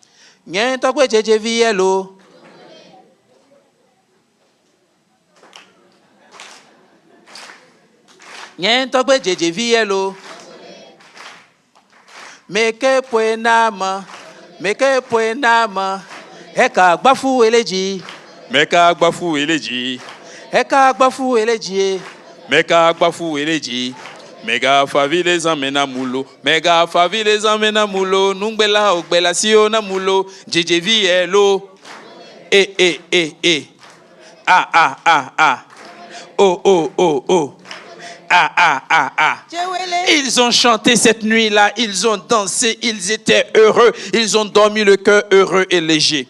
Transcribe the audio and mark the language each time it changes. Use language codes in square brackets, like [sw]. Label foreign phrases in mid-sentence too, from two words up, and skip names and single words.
[ee] Meke poenama, eka gbafu eleji. Meka gbafu eleji. Eka gbafu eleji. Meka gbafu eleji. Mega favi les amena mulo. Mega favi les amena mulo. Nungbela ogbela sio na mulo. Jejevi elo. Ah. Oh. Ah. [fr] Ils ont chanté cette nuit-là, ils ont dansé, ils étaient heureux, ils ont dormi le cœur heureux et léger.